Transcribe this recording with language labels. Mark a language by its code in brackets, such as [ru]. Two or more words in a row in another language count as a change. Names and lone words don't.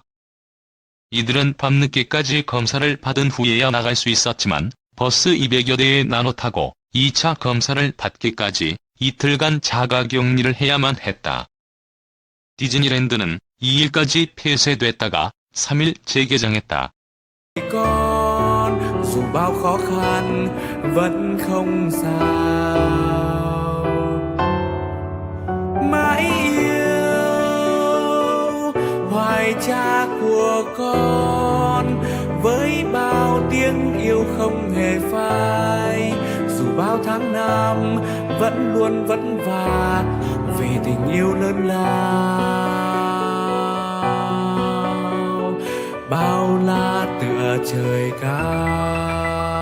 [ko] 이들은 밤늦게까지 검사를 받은 후에야 나갈 수 있었지만 버스 200여 대에 나눠 타고 2차 검사를 받기까지 이틀간 자가격리를 해야만 했다. 디즈니랜드는 2일까지 폐쇄됐다가 3일 재개장했다. [vi] Dù bao khó khăn vẫn không sao mãi yêu hoài cha của con với bao tiếng yêu không hề phai dù bao tháng năm vẫn luôn vất vả vì tình yêu lớn lao bao la tựa trời cao.